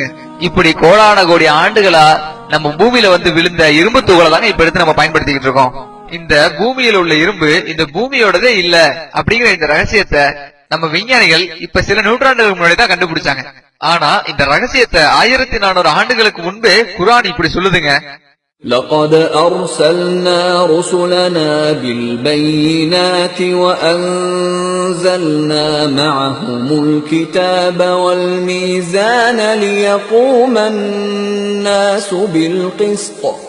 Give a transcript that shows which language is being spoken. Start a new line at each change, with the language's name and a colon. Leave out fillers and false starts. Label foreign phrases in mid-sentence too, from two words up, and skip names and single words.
Tamil: இப்படி கோடான கோடி ஆண்டுகளா நம்ம பூமியில வந்து விழுந்த இரும்பு துகளை தாங்க இப்ப எடுத்து நம்ம பயன்படுத்திக்கிட்டு இருக்கோம். இந்த பூமியில உள்ள இரும்பு இந்த பூமியோடதே இல்ல அப்படிங்கிற இந்த ரகசியத்தை நம்ம விஞ்ஞானிகள் இப்ப சில நூற்றாண்டுகளுக்கு முன்னாடி தான் கண்டுபிடிச்சாங்க. ஆனா இந்த ரகசியத்தை 1400 ஆண்டுகளுக்கு முன்பே குர்ஆன் இப்படி சொல்லுதுங்க.
Arabic: لقد أرسلنا رسلنا بالبينات وأنزلنا معهم الكتاب والميزان ليقوم الناس بالقسط